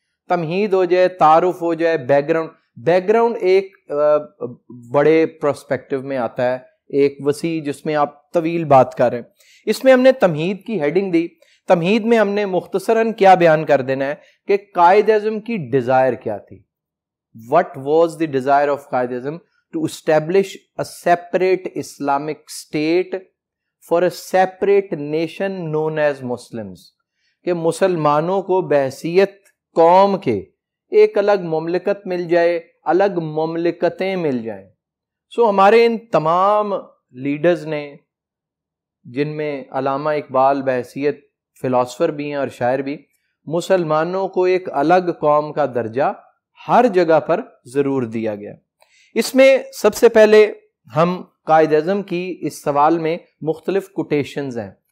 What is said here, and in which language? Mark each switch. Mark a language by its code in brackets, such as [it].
[ur] تمہید ہو جائے، تعارف ہو جائے، بیک گراؤنڈ ایک بڑے پرسپیکٹو میں آتا ہے، ایک وسیع جس میں آپ طویل بات کر رہے ہیں. اس میں ہم نے تمہید کی ہیڈنگ دی. تمہید میں ہم نے مختصراً کیا بیان کر دینا ہے کہ قائد اعظم کی ڈیزائر کیا تھی. [en] What was the desire of Quaid Azam to establish a separate Islamic state for a separate nation known as Muslims, [ur] کہ مسلمانوں کو بحیثیت قوم کے ایک الگ مملکت مل جائے، الگ مملکتیں مل جائیں. ہمارے ان تمام لیڈرز نے، جن میں علامہ اقبال بحیثیت فلاسفر بھی ہیں اور شاعر بھی، مسلمانوں کو ایک الگ قوم کا درجہ ہر جگہ پر ضرور دیا گیا. اس میں سب سے پہلے ہم قائد اعظم کی اس سوال میں مختلف کوٹیشنز ہیں.